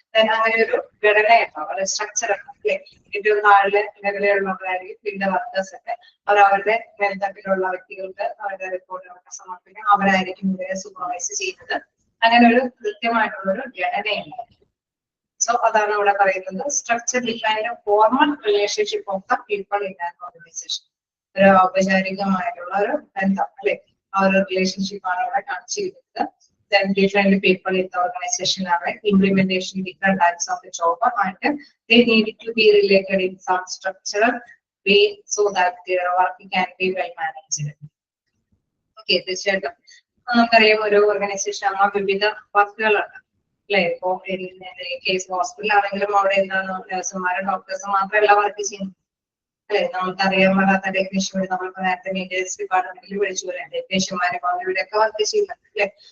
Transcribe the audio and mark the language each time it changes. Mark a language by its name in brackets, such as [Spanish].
[Malayalam] അങ്ങനെ ഒരു ഘടനയുണ്ടാവും, ഒരു സ്ട്രക്ചർ ഉണ്ടാവും അല്ലെ. ഏറ്റവും താഴെ ലെവലിലുള്ളവരായിരിക്കും പിന്നെ വർക്കേഴ്സ് ഒക്കെ, അവരവരുടെ മേൽത്തട്ടിലുള്ള വ്യക്തികൾക്ക് അവരുടെ റിപ്പോർട്ടുകളൊക്കെ സമർപ്പിക്കും, അവരായിരിക്കും ഇവരെ സൂപ്പർവൈസ് ചെയ്യുന്നത്. അങ്ങനെ ഒരു കൃത്യമായിട്ടുള്ള ഒരു ഘടനയുണ്ടാവും. സോ അതാണ് ഇവിടെ പറയുന്നത്, [English] Structure defined formal relationship of the people in an organisation. [Malayalam] ഒരു ഔപചാരികമായിട്ടുള്ള ഒരു ബന്ധം അല്ലെ, ആ ഒരു റിലേഷൻഷിപ്പ് ആണ് ഇവിടെ കാണിച്ചിരിക്കുന്നത്. [English] Then different people in the organization are implementation different types of the job and they need to be related in some structural way so that their work can be well managed. [Malayalam] Okay, തീർച്ചയായിട്ടും നമുക്കറിയാം ഒരു organisation ആ വിവിധ വർക്കുകളുണ്ട് അല്ലെ. ഇപ്പോ case hospital ആണെങ്കിലും അവിടെ എന്താണ് നഴ്സുമാരും ഡോക്ടേഴ്സും മാത്രമല്ല വർക്ക് ചെയ്യുന്നത് അല്ലെ. നമുക്കറിയാൻ പാടാത്ത ടെക്നീഷ്യൻ നമ്മളിപ്പോ നേരത്തെ മെയിൻ്റെനൻസ് ഡിപ്പാർട്ട്മെന്റിൽ വിളിച്ചു പോലെ ടെക്നീഷ്യന്മാരെ ഇവിടെയൊക്കെ വർക്ക് ചെയ്യുന്നുണ്ട് അല്ലെ.